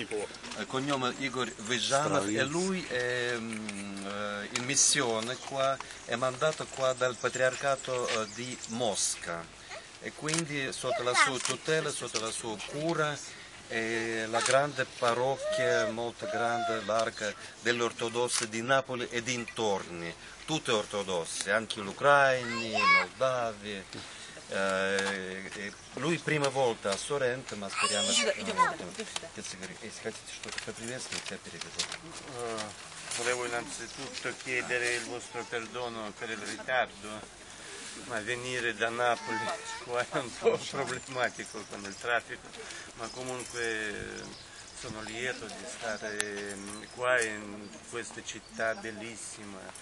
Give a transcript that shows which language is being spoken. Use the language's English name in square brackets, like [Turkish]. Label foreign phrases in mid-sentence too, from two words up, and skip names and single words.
[Italian] Il cognome Igor Vyzhanov e lui è in missione qua, è mandato qua dal patriarcato di Mosca e quindi sotto la sua tutela, sotto la sua cura la grande parrocchia, molto grande, larga, delle ortodossi di Napoli e dintorni, tutte ortodosse, anche gli ucraini, i moldavi. Lui prima volta a Sorrento, ma speriamo che se [Russian] хотите что-то поприветствовать, я переведу. [Italian] Volevo innanzitutto chiedere il vostro perdono per il ritardo, ma venire da Napoli qua è un po' problematico con il traffico, ma comunque sono lieto di stare qua in questa città bellissima.